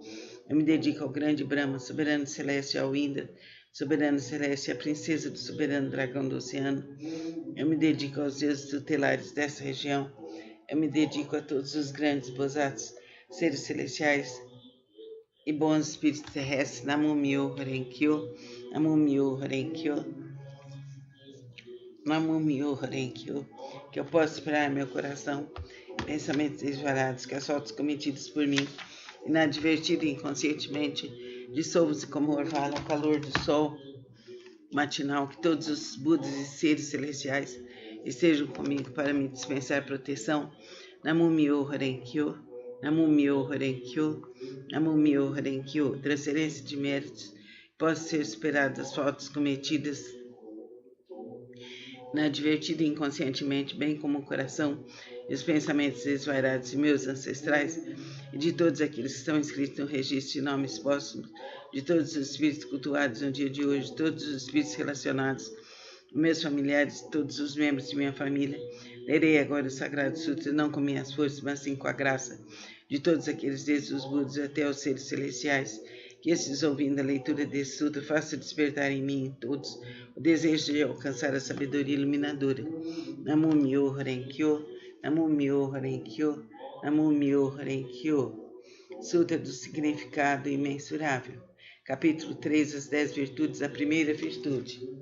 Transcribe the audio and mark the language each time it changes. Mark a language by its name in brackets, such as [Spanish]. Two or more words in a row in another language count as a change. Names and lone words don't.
[Portuguese] Eu me dedico ao grande Brahma, soberano celeste, ao Indra, soberano celeste, a princesa do soberano dragão do oceano. Eu me dedico aos deuses tutelares dessa região. Eu me dedico a todos os grandes Bosatsus, seres celestiais e bons espíritos terrestres. [Japanese] 南無妙法蓮華経、南無妙法蓮華経、南無妙法蓮華経. [Portuguese] Que eu possa inspirar meu coração pensamentos desvarados, que as fotos cometidas por mim, inadvertido e inconscientemente, dissolvam-se como orvalho ao calor do sol matinal, que todos os Budas e seres celestiais estejam comigo para me dispensar proteção. [Japanese] 南無妙法蓮華経、南無妙法蓮華経、南無妙法蓮華経. [Portuguese] Transferência de méritos possa ser superada das faltas cometidas inadvertido e inconscientemente, bem como o coração e os pensamentos desvairados de meus ancestrais e de todos aqueles que estão inscritos no registro de nomes póstumos, de todos os espíritos cultuados no dia de hoje, todos os espíritos relacionados, meus familiares, todos os membros de minha família. Lerei agora o Sagrado Sutra, não com minhas forças, mas sim com a graça de todos aqueles, desde os Budas até os seres celestiais, que esses, ouvindo a leitura desse sutra, faça despertar em mim, em todos, o desejo de alcançar a sabedoria iluminadora. [Japanese] 南無妙法蓮華経、南無妙法蓮華経、南無妙法蓮華経. [Portuguese] Sutra do significado imensurável. Capítulo 3, as 10 virtudes, a primeira virtude.